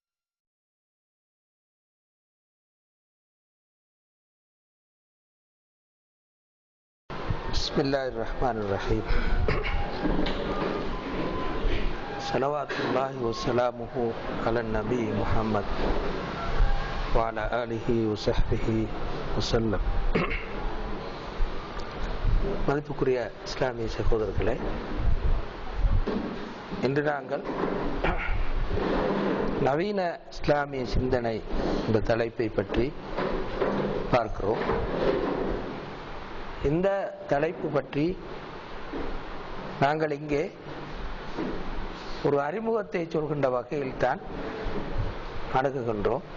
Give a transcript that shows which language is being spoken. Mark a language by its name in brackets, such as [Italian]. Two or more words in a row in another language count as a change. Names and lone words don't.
[Arabic] بسم الله الرحمن الرحيم صلوات الله وسلامه على النبي محمد وعلى آله وصحبه وسلم. [Tamil] மதிப்புக்குரிய இஸ்லாமிய சகோதரர்களே, இன்று நாங்கள் நவீன இஸ்லாமிய சிந்தனை என்ற தலைப்பை பற்றி பார்க்கிறோம். இந்த தலைப்பு பற்றி நாங்கள் இங்கே ஒரு அறிமுகத்தை சொல்கின்ற வகையில் தான் அணுகுகின்றோம்.